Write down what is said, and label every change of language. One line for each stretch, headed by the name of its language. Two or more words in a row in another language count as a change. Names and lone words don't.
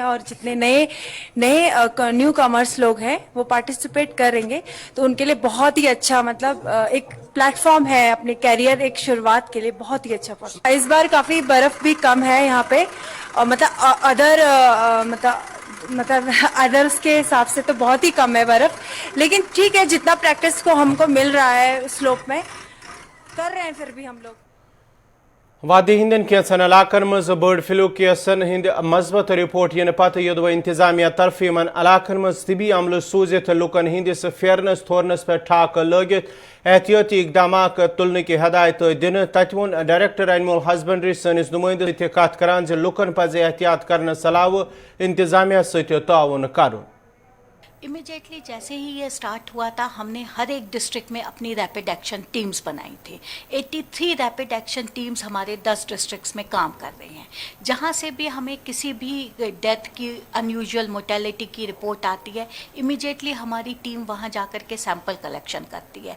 Hindi: और जितने नए
English: new comers
Hindi: लोग हैं वो पार्टिसिपेट करेंगे तो उनके लिए बहुत ही अच्छा मतलब एक प्लेटफॉर्म है अपने कैरियर एक शुरुआत के लिए, बहुत ही अच्छा. इस बार काफी बर्फ भी कम है यहाँ पे और मतलब अदर्स के हिसाब से तो बहुत ही कम है बर्फ, लेकिन ठीक है जितना प्रैक्टिस को हमको मिल रहा है स्लोप में कर रहे हैं फिर भी हम लोग.
Kashmiri: वादी हिंदन कैंसन इलाकन मज
English: bird flu
Kashmiri: केसन हिंद मजबत रिपोर्ट इन पत योदव इंतजामिया तरफ इन इलाकन मज तिबी अमल सूजित लुकन हिंदिस फेरनस थोरनस पे ठाक लगित एहतियाती इकदाम तुलने की हदायत दिन. तत वोन
English: director animal husbandry
Kashmiri: सनिस नुमाइंद कत करान लुकन पज एहतियात करने सलाह इंतजामिया सत ताउन करुन.
Hindi: इमिडिएटली जैसे ही ये स्टार्ट हुआ था हमने हर एक डिस्ट्रिक्ट में अपनी
English: rapid action teams
Hindi: बनाई थी. 83
English: rapid action teams
Hindi: हमारे 10 डिस्ट्रिक्ट्स में काम कर रही हैं. जहाँ से भी हमें किसी भी डेथ की
English: unusual mortality
Hindi: की रिपोर्ट आती है इमिडिएटली हमारी टीम वहाँ जाकर के
English: sample collection
Hindi: करती है.